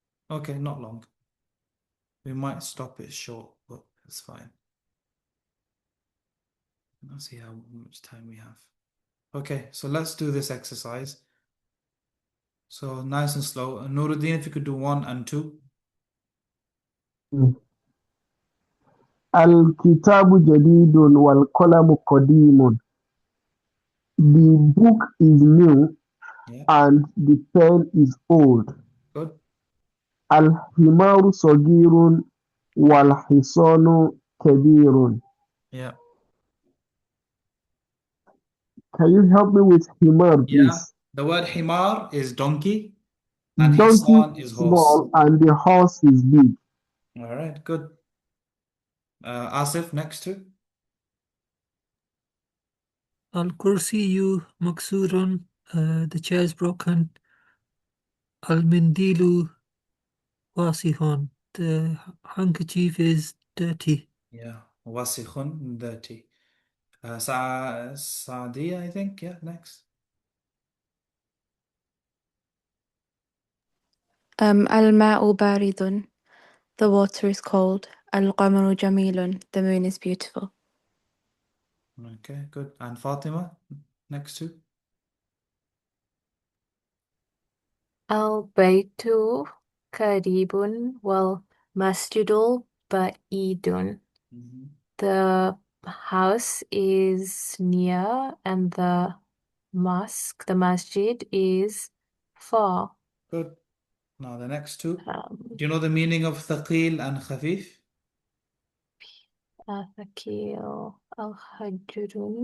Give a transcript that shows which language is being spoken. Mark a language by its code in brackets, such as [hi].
[en] Okay, not long. We might stop it short, but it's fine. Let's see how much time we have. Okay, so let's do this exercise. So nice and slow. Nuruddin, if you could do 1 and 2. [ar] الكتاب جديد والقلم قديم. [en] The book is new Yeah, and the pen is old. good. [ar] الحمار صغير والحصان كبير. [en] Yeah. Can you help me with himar, Yeah. please? The word himar is donkey and Donkey hisan is is horse. small and the horse is big. All right, good. Asif, next to. [ar] الكرسي مكسور. [en] The chair is broken. [ar] المنديل واسع. [en] The handkerchief is dirty. Yeah. Wasikhun, dirty. Saadi, I think. Yeah, next. [ar] الماء بارد. [en] The water is cold. [ar] القمر جميل. [en] The moon is beautiful. Okay, good. And Fatima, next to. [ar] البيت قريب والمسجد بعيد. [en] Mhm. The house is near and the masjid is far. Good. Now the next two. Um, Do you know the meaning of thaqil and khafif? [ar] الثقيل الحجر.